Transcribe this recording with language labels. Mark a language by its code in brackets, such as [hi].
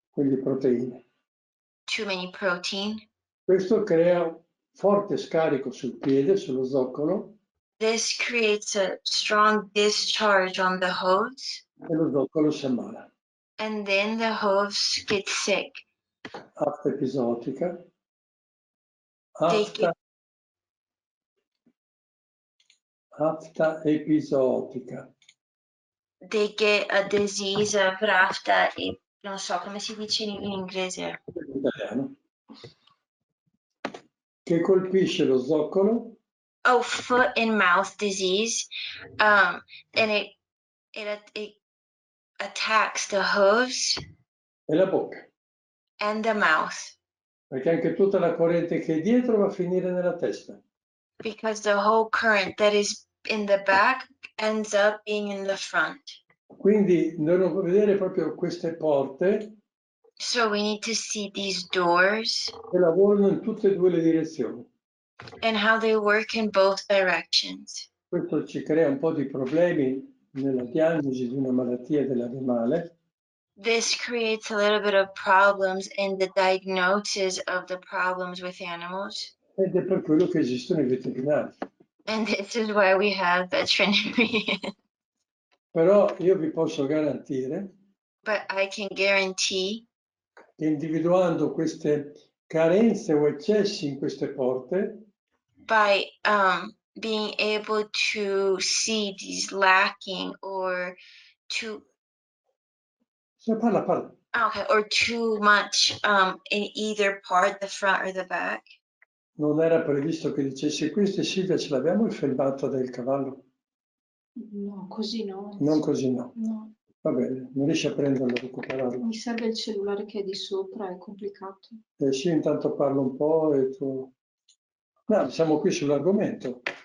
[it] Quindi proteine. [en] too many protein. [it] Questo crea forte scarico sul piede, sullo zoccolo, [en] This creates a strong discharge on the hooves, [it] e lo zoccolo si ammala. [en] and then the hooves get sick. [it] Afta episotica. [en] They [it] Afta episotica. [en] They get a disease of rafta, [it] non so come si dice in inglese. In italiano. Che colpisce lo zoccolo. [en] Oh, foot and mouth disease, and it attacks the hooves [it] E la bocca, [en] and the mouth, [it] perché anche tutta la corrente che è dietro va a finire nella testa. [en] because the whole current that is in the back ends up being in the front. [it] Quindi dobbiamo vedere proprio queste porte [en] So we need to see these doors [it] che lavorano in tutte e due le direzioni. [en] and how they work in both directions. [it] Questo ci crea un po' di problemi nella diagnosi di una malattia dell'animale. [en] This creates a little bit of problems in the diagnosis of the problems with animals. [it] Ed è per quello che esistono i veterinari. [en] And this is why we have veterinarians. [it] Però io vi posso garantire [en] But I can guarantee [it] che individuando queste carenze o eccessi in queste porte, [en] by being able to see these lacking or too [it] parla. [en] okay or too much in either part, the front or the back. [it] Non era previsto che dicessi questo, Silvia, ce l'abbiamo il filmato del cavallo? No, così no. Non così no. No. Va bene, non riesci a prenderlo, a recuperarlo. Mi serve il cellulare che è di sopra, è complicato. Sì, intanto parlo un po' e tu... No, siamo qui sull'argomento.